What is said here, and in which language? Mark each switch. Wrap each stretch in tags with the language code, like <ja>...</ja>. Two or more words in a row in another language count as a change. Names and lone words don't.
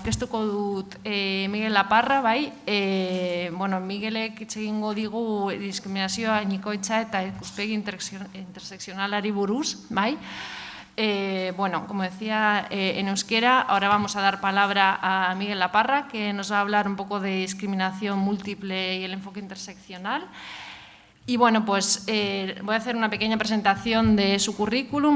<eu>aurkeztuko dut Miguel Laparra, bai. Miguelek hitz egingo digu diskriminazioa nikoitza eta ikuspegi intersekzionalari buruz, bai.</eu> <es>Como decía en euskera, ahora vamos a dar palabra a Miguel Laparra, que nos va a hablar un poco de discriminación múltiple y el enfoque interseccional. Y voy a hacer una pequeña presentación de su currículum.</es>